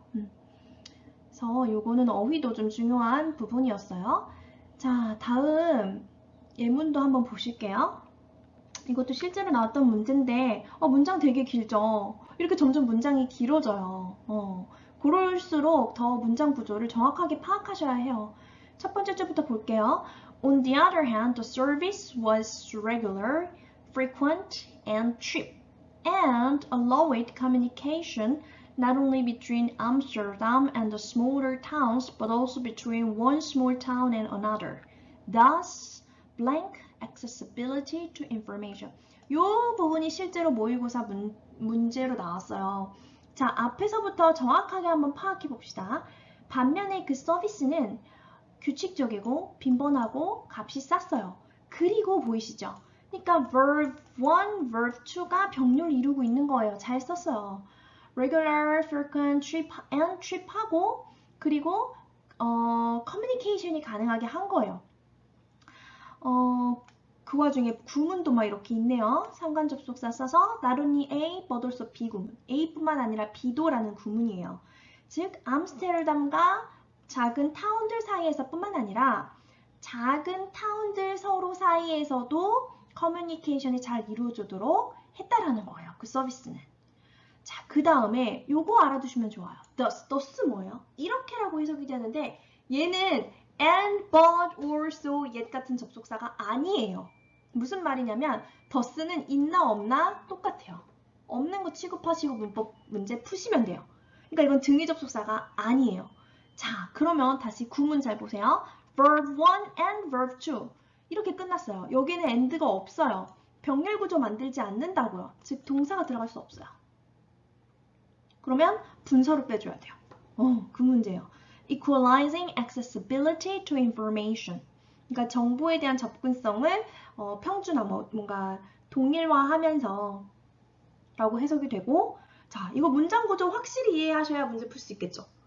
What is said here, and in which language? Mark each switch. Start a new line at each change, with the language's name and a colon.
Korean: 그래서 요거는 어휘도 좀 중요한 부분이었어요. 자, 다음 예문도 한번 보실게요. 이것도 실제로 나왔던 문제인데 문장 되게 길죠? 이렇게 점점 문장이 길어져요. 그럴수록 더 문장 구조를 정확하게 파악하셔야 해요. 첫 번째 줄부터 볼게요.
English: On the other hand, the service was regular, frequent, and cheap, and allowed communication not only between Amsterdam and the smaller towns, but also between one small town and another. thus blank accessibility to information.
Korean: 이 부분이 실제로 모의고사 문제로 나왔어요. 자, 앞에서부터 정확하게 한번 파악해 봅시다. 반면에 그 서비스는 규칙적이고 빈번하고 값이 쌌어요. 그리고 보이시죠? 그러니까 verb 1, verb 2가 병렬을 이루고 있는 거예요. 잘 썼어요. regular, frequent, trip하고 그리고 communication이 가능하게 한 거예요. 그 와중에 구문도 막 이렇게 있네요. 상관 접속사 써서
English: not only A, but also B
Korean: 구문. A뿐만 아니라 B도라는 구문이에요. 즉, 암스테르담과 작은 타운들 사이에서 뿐만 아니라 작은 타운들 서로 사이에서도 커뮤니케이션이 잘 이루어지도록 했다라는 거예요. 그 서비스는. 자, 그 다음에 요거 알아두시면 좋아요. thus 뭐예요? 이렇게라고 해석이 되는데 얘는 and, but, or, so, yet 같은 접속사가 아니에요. 무슨 말이냐면 thus는 있나 없나 똑같아요. 없는 거 취급하시고 문법 문제 푸시면 돼요. 그러니까 이건 등위 접속사가 아니에요. 자, 그러면 다시 구문 잘 보세요. verb 1 and verb 2 이렇게 끝났어요. 여기는 and가 없어요. 병렬 구조 만들지 않는다고요. 즉 동사가 들어갈 수 없어요. 그러면 분사로 빼줘야 돼요. 그 문제예요.
English: Equalizing accessibility to information.
Korean: 그러니까 정보에 대한 접근성을 평준화, 뭔가 동일화하면서 라고 해석이 되고, 자, 이거 문장 구조 확실히 이해하셔야 문제 풀 수 있겠죠.